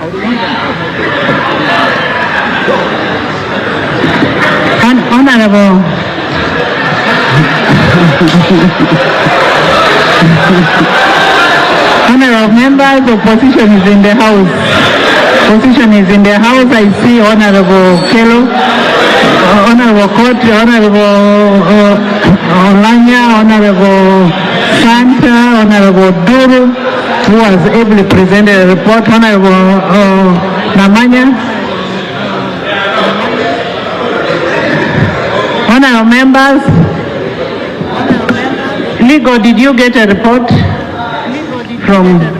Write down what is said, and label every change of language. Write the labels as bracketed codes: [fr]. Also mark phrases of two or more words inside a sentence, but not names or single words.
[en] Honourable. Honourable members, opposition is in the house. Opposition is in the house. I see Honourable Kelo, Honourable Kotti, Honourable Olanya, Honourable Santa, Honourable Duru, who has ably presented a report, Honourable Namanya. Honourable members, Legal, did you get a report from?